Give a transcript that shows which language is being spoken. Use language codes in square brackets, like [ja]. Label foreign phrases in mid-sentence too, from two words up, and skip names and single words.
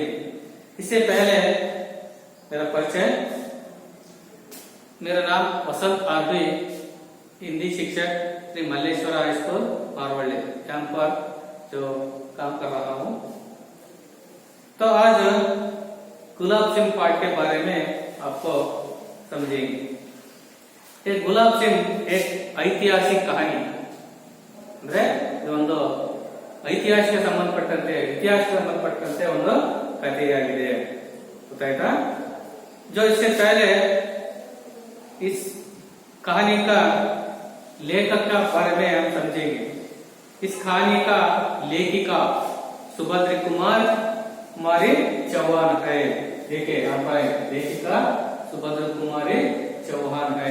[hi] इससे पहले मेरा परिचय, मेरा नाम वसंत आरबी, हिंदी शिक्षक श्री मल्लेश्वर हाई स्कूल मारवली यहाँ पर जो काम कर रहा हूँ। तो आज गुलाब सिंह पाठ के बारे में आपको समझेंगे। ये गुलाब सिंह एक ऐतिहासिक कहानी [kn] ಅಂದ್ರೆ ಇದೊಂದು ಐತಿಹಾಸಿಕ ಸಂಬಂಧಪಟ್ಟಂತೆ ಇತಿಹಾಸಕ್ಕೆ ಸಂಬಂಧಪಟ್ಟಂತೆ ಒಂದು ಕಥೆಯಾಗಿದೆ, ಗೊತ್ತಾಯ್ತಾ? [hi] जो इससे पहले इस कहानी का लेखक का बारे में हम समझेंगे। इस कहानी का लेखिका सुभद्र कुमारी चौहान है। देखिए यहाँ पर लेखिका सुभद्र कुमारी चौहान है।